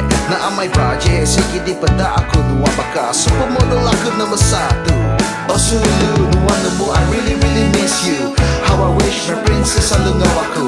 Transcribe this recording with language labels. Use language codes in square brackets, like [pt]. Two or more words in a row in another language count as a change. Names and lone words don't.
[iba] Nak amai bajet sikit di pedak aku nuan bakal supermodel aku nombor 1. Oh sulu nuan nemu [en] I really really miss you. How I wish my princess [iba] selalu ngau